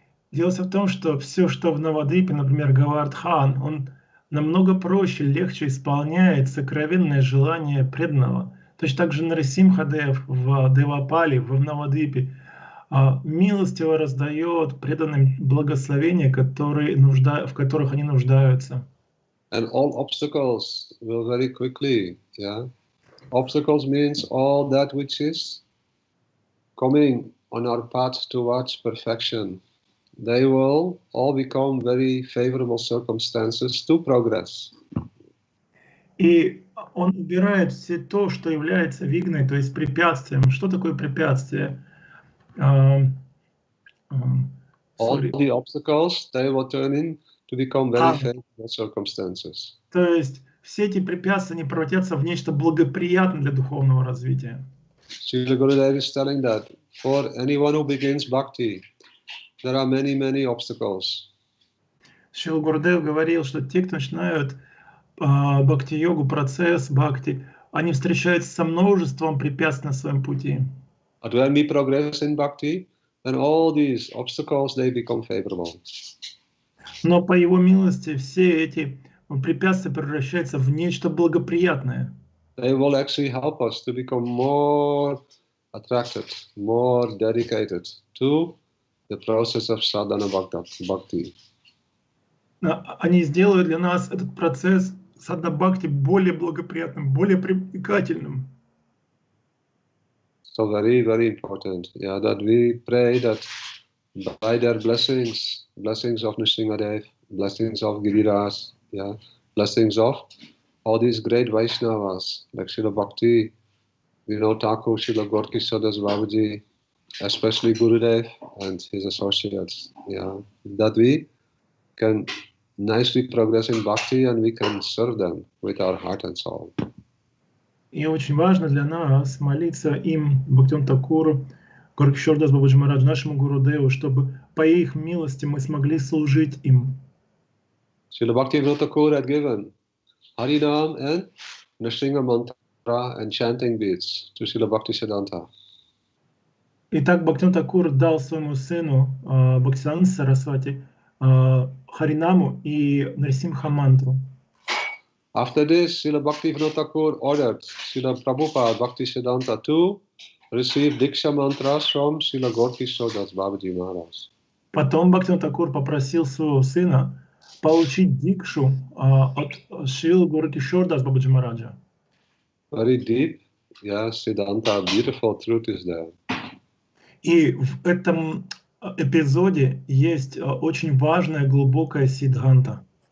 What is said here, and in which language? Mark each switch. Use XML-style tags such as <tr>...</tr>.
<ru>Дело в том, что все, что в Навадвипе, например, Гавардхан, он намного проще, легче исполняет сокровенное желание преданного. Точно так же Нарисимхадев в Девапали, в Навадвипе, милостиво раздает преданным благословения, в которых они нуждаются.</ru> <en>And all obstacles will very quickly, Obstacles means all that which is coming on our path towards perfection. They will all become very favorable circumstances to progress.</en> <ru>И он убирает все то, что является вигной, то есть препятствием. Что такое препятствие?</ru> <en>All the obstacles, they will turn in to become very favorable circumstances.</en> <ru>То есть все эти препятствия не превратятся в нечто благоприятное для духовного развития.</ru> <en>Srila Gurudev is telling that for anyone who begins bhakti, there are many, many obstacles.</en> <ru>Шрила Гурудев говорил, что те, кто начинают бхакти-йогу, процесс бхакти, они встречаются со множеством препятствий на своем пути.</ru> <en>But when we progress in bhakti, then all these obstacles, they become favorable.</en> <ru>Но по его милости все эти препятствия превращаются в нечто благоприятное.</ru> <en>They will actually help us to become more attracted, more dedicated to the process of sadhana bhakti.</en> <ru>Они сделают для нас этот процесс садхана-бхакти более благоприятным, более привлекательным.</ru> <en>So very, very important, yeah, that we pray that by their blessings of Nrsimhadev, blessings of Giriraj, yeah, blessings of all these great Vaishnavas like Srila Bhakti, Vinod Thakur, Srila Gaura Das Babaji, especially Gurudev and his associates, yeah, that we can nicely progress in bhakti and we can serve them with our heart and soul.</en> <ru>И очень важно для нас молиться им, Бхактивиноду Такуру, Gaura Das Babaji Марадж, нашему Гурудеву, чтобы по их милости мы смогли служить им.</ru> <en>Srila Bhaktivinoda Thakur had given Harinam and Nrsimha mantra and chanting beads to Srila Bhaktisiddhanta.</en> <ru>Итак, Бхактивинода Такур дал своему сыну Бхактисиданта Сарасвати Харинаму и Нарсимха мантру.</ru> <en>After this, Srila Bhaktivinoda Thakur ordered Srila Prabhupada Bhaktisiddhanta to receive Diksha mantras from Srila Gaura Das Babaji Maharaj.</en> <ru>Потом Бхактивинода Такур попросил своего сына получить дикшу от Шрилы Gaura Das Babaji Мараджа.</ru> <en>Very deep, yeah, Siddhanta, beautiful truth is there.</en> <ru>И в этом эпизоде есть очень важная, глубокая сиддханта.</ru>